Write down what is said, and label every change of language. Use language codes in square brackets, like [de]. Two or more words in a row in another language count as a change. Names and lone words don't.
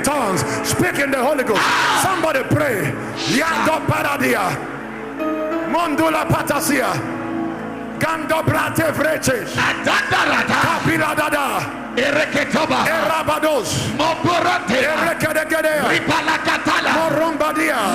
[en] tongues. Speak in the Holy Ghost. Somebody pray. Yando paradia. Mondula patasia. Gando brate vreches. Kapila dada. Ereketoba, Erabados, Moborate, Erekedegedea, Ripalakatala, Morombadia,